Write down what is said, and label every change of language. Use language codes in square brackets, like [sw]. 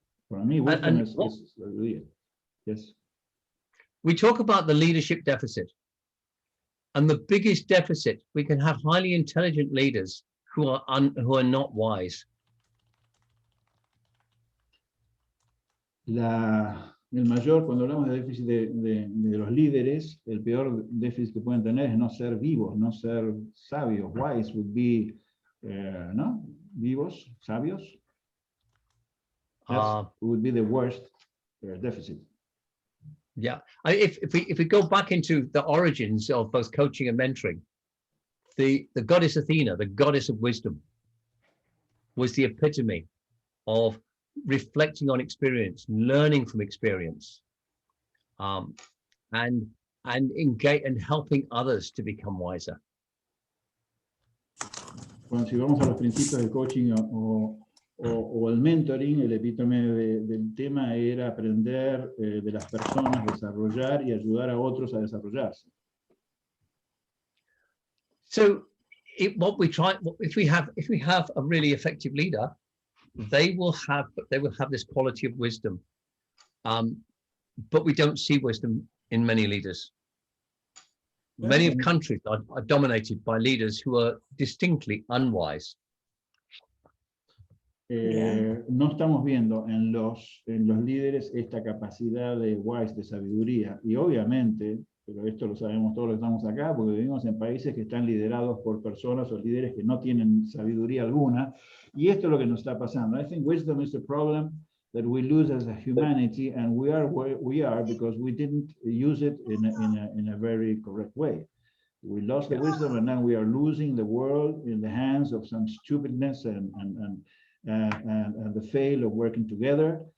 [es] Para mí, wisdom es sabiduría, [en] yes. We talk about the leadership deficit. And the biggest deficit, we can have highly intelligent leaders who are not wise. [es] El mayor, cuando hablamos de déficit de los líderes, el peor déficit que pueden tener es no ser vivos, no ser sabios. [en] Wise would be, [es] ¿no? Vivos, sabios. [en] That would be the worst deficit. Yeah, if we go back into the origins of both coaching and mentoring, the goddess Athena, the goddess of wisdom, was the epitome of reflecting on experience, learning from experience, and engage and helping others to become wiser. [es] Bueno, si vamos a los principios del coaching o el mentoring, el epítome del tema era aprender de las personas, desarrollar y ayudar a otros a desarrollarse. [en] So, if we have a really effective leader, they will have this quality of wisdom, but we don't see wisdom in many leaders. Many of countries are dominated by leaders who are distinctly unwise. [es] No estamos viendo en los líderes esta capacidad de wise, de sabiduría, y obviamente, pero esto lo sabemos todos los que estamos acá, porque vivimos en países que están liderados por personas o líderes que no tienen sabiduría alguna, y esto es lo que nos está pasando. [en] I think wisdom is a problem that we lose as a humanity, and we are where we are because we didn't use it in a very correct way. We lost the wisdom, and now we are losing the world in the hands of some stupidness and the fail of working together.